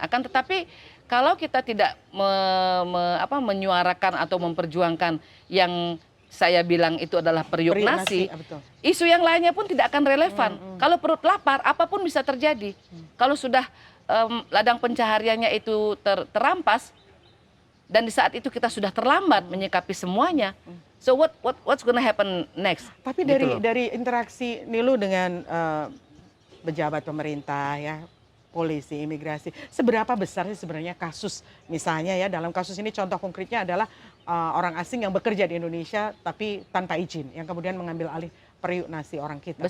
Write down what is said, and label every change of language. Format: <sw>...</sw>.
<id>Akan tetapi kalau kita tidak menyuarakan atau memperjuangkan yang saya bilang itu adalah periuk nasi, betul. isu yang lainnya pun tidak akan relevan. Kalau perut lapar, apapun bisa terjadi. Kalau sudah ladang pencahariannya itu terampas, dan di saat itu kita sudah terlambat menyikapi semuanya.</id> <en>So what's gonna happen next?</en> <id>Tapi Gitu loh. dari interaksi Nilu dengan pejabat pemerintah, ya, polisi, imigrasi, seberapa besar sih sebenarnya kasus, misalnya ya dalam kasus ini contoh konkretnya adalah orang asing yang bekerja di Indonesia tapi tanpa izin, yang kemudian mengambil alih periuk nasi orang kita.</id>